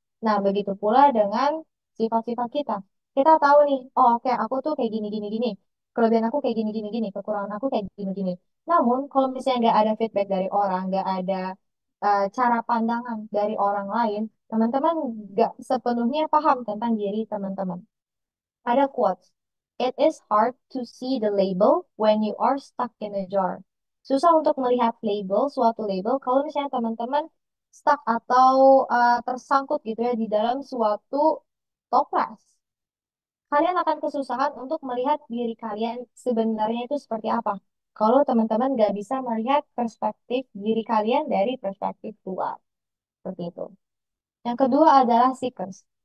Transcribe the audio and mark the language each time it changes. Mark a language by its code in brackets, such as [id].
[id] Nah, begitu pula dengan sifat-sifat kita. Kita tahu nih, oh oke, aku tuh kayak gini, gini, gini. Kelebihan aku kayak gini, gini, gini. Kekurangan aku kayak gini, gini. Namun, kalau misalnya nggak ada feedback dari orang, nggak ada cara pandangan dari orang lain, teman-teman nggak sepenuhnya paham tentang diri teman-teman. Ada quotes. [en] It is hard to see the label when you are stuck in a jar. [id] Susah untuk melihat label, suatu label, kalau misalnya teman-teman stuck atau tersangkut gitu ya di dalam suatu toples. Kalian akan kesusahan untuk melihat diri kalian sebenarnya itu seperti apa. Kalau teman-teman nggak bisa melihat perspektif diri kalian dari perspektif luar. Seperti itu. Yang kedua adalah seekers.